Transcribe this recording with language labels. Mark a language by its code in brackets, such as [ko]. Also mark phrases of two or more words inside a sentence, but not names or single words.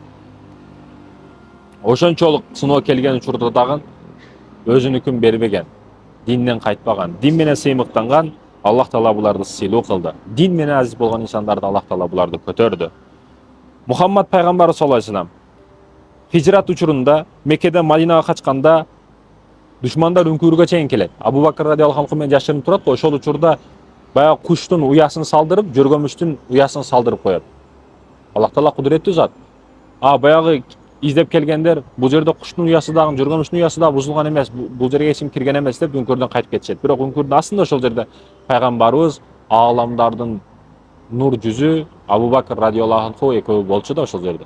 [ky] Ошончолук сыноо келген учурда дагы өзүнүкүн бербеген, динден кайтпаган, дин менен сыймыктанган. Аллах Таала буларды сыйлуу кылды. Дин менен азиз болгон инсандарды Аллах Таала буларды көтөрдү. Мухаммад пайгамбар [ar] صلى الله عليه وسلم [ky] хижрат учурунда Меккеден Мадинага качканда душмандар үңкүргө чейин келет. Абу Бакр [ar] رضي الله عنه [ky] менен жашырынып турат го. Ошол учурда баягы куштун уясын салдырып, жөргөмүштүн уясын салдырып коет. Аллах Таала кудуреттүү зат. Баягы издеп келгендер бул жерде куштун уясы дагы, жөргөмүштүн уясы дагы бузулган эмес, бул жерге эч ким кирген эмес деп үңкүрдөн кайтып кетишет. Бирок үңкүрдүн астында ошол жерде пайгамбарыбыз, ааламдардын нур жүзү Абу Бакр [ar] رضي الله عنه [ky] экөө болчу да ошол жерде.